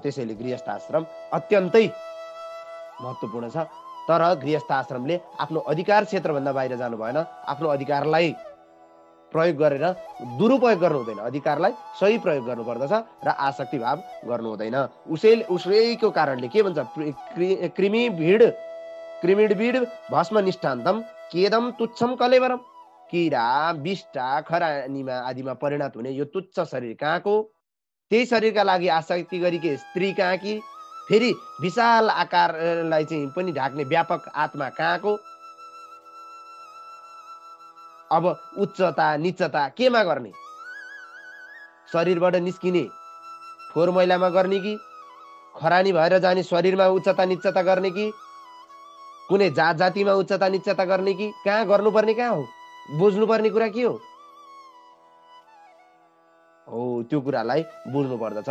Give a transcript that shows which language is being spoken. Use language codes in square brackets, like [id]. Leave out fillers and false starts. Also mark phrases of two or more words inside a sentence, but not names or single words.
[ne] त्यसैले गृहस्थ आश्रम अत्यन्तै महत्त्वपूर्ण छ। तर गृहस्थ आश्रमले आफ्नो अधिकार क्षेत्रभन्दा बाहिर जानु भएन, आफ्नो अधिकारलाई प्रयोग गरेर दुरुपयोग गर्नु हुँदैन, अधिकारलाई सही प्रयोग गर्नुपर्दछ र आसक्ति भाव गर्नु हुँदैन। उसैको कारणले के भन्छ, [sa] कृमिडभिड भस्म निष्ठान्तम केदम तुच्छम कलेवरम, [ne] किरा विष्टा खरानीमा आदिमा परिणत हुने यो तुच्छ शरीर कहाँको, त्यही शरीरका लागि आसक्ति गरेकी स्त्री कहाँ कि, फेरि विशाल आकारलाई चाहिँ पनि ढाक्ने व्यापक आत्मा कहाँको। अब उच्चता निच्चता केमा गर्ने, शरीरबाट निस्किने फोहोर मैलामा गर्ने कि, खरानी भएर जाने शरीरमा उच्चता निच्चता गर्ने कि, कुनै जात जातिमा उच्चता निच्चता गर्ने कि, कहाँ गर्नुपर्ने कहाँ हो, बुझ्नुपर्ने कुरा के हो त्यो कुरालाई बुझ्नु पर्दछ।